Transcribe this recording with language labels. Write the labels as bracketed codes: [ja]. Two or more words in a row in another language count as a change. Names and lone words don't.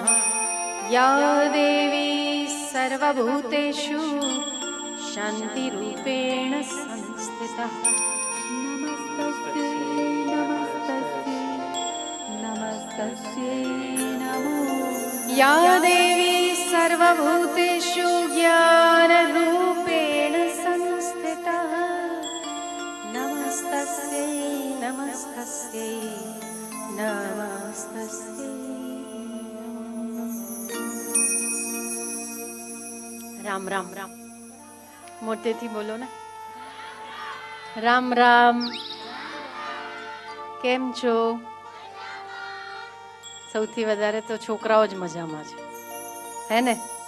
[sa] या देवी सर्वभूतेषु शान्तिरूपेण संस्थिता नमस्तस्यै नमस्तस्यै नमस्तस्यै नमो. या देवी सर्वभूतेषु ज्ञानरूपेण संस्थितः नमस्तस्यै नमस्तस्यै नमस्तस्यै। [gu] રામ રામ રામ મોટેથી બોલો ને. રામ રામ. કેમ છો? સૌથી વધારે તો છોકરાઓ જ મજામાં છે, હે ને?